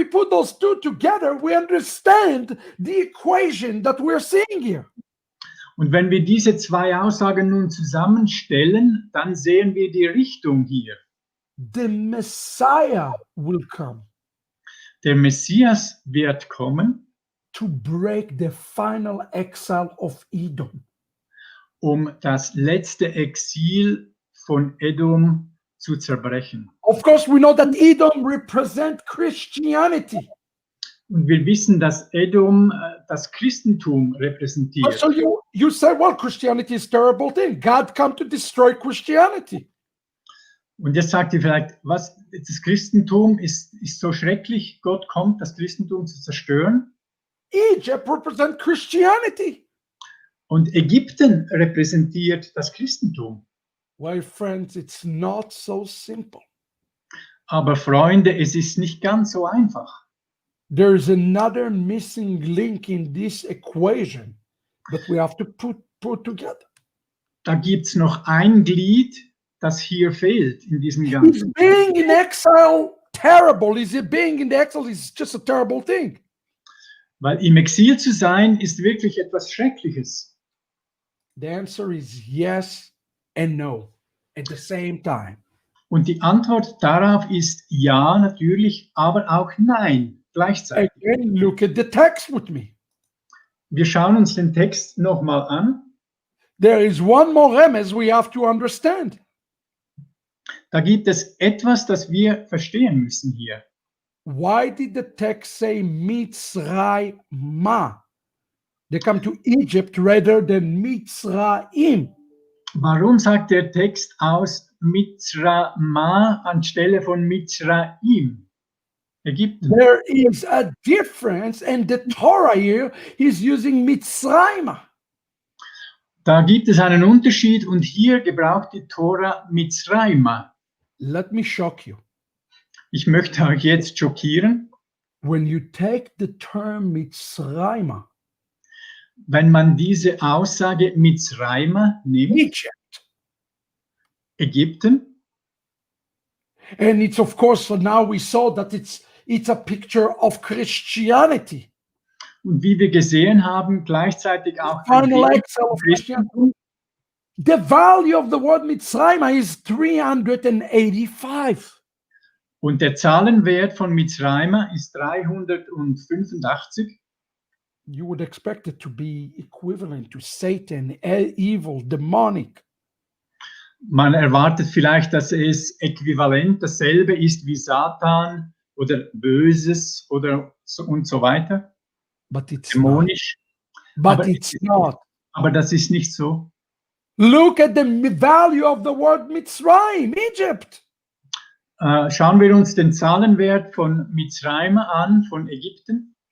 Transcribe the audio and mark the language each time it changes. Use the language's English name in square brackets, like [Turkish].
[English] those two together, we understand the equation that we're seeing here. [German] Und wenn wir diese 2 Aussagen nun zusammenstellen, dann sehen wir die Richtung hier. [English] The Messiah will come [German] Der Messias wird kommen, [English] to break the final exile of Edom. [German] um das letzte Exil von Edom zu zerbrechen. [English] Of course, we know that Edom represents Christianity. [German] Und wir wissen, dass Edom das Christentum repräsentiert. [English] So you say, well, Christianity is a terrible thing. God come to destroy Christianity. [German] Und jetzt sagt ihr vielleicht, was, das Christentum ist so schrecklich, Gott kommt, das Christentum zu zerstören. [English] Egypt represents Christianity. [German] Und Ägypten repräsentiert das Christentum. [English] Well, friends, it's not so simple. [German] Aber Freunde, es ist nicht ganz so einfach. [English] There's another missing link in this equation that we have to put together. [German] Da gibt es noch ein Glied, das hier fehlt in diesem [English] Is [German] Ganzen. [English] being in exile terrible? Is it being in the exile is just a terrible thing? [German] Weil im Exil zu sein, ist wirklich etwas Schreckliches. [English] The answer is yes and no at the same time. [German] Und die Antwort darauf ist ja, natürlich, aber auch nein, gleichzeitig. [English] Again, look at the text with me. [German] Wir schauen uns den Text nochmal an. [English] There is one more remez we have to understand. [German] Da gibt es etwas, das wir verstehen müssen hier. [English] Why did the text say Mitzrayma? They come to Egypt rather than Mitzrayim. [German] Warum sagt der Text aus Mitzrama anstelle von Mitzraim? Ägypten. [English] There is a difference, and the Torah here is using Mitzrayma. [German] Da gibt es einen Unterschied und hier gebraucht die Tora Mitzrayma. [English] Let me shock you. [German] Ich möchte euch jetzt schockieren. [English] When you take the term Mitzrayma, [German] Wenn man diese Aussage Mitzrayma nimmt, [English] Egypt, [German] Ägypten, [English] and it's of course, so now we saw that it's a picture of Christianity. [German] und wie wir gesehen haben, gleichzeitig auch ein [English] Final [German] Bild [English] exhale of [German] vom Christentum. [English] The value of the word Mitzrayma is 385. [German] Und der Zahlenwert von Mitzrayma ist 385. [English] You would expect it to be equivalent to Satan, evil, demonic. [German] Man erwartet vielleicht, dass es äquivalent dasselbe ist wie Satan oder Böses oder so und so weiter, [English] But it's not. [German] dämonisch. [English] But [German] Aber [English] it's not. [German] Aber das ist nicht so. [English] Look at the value of the word Mitzrayim, Egypt. [German] Schauen wir uns den Zahlenwert von Mitzrayim an, von Ägypten.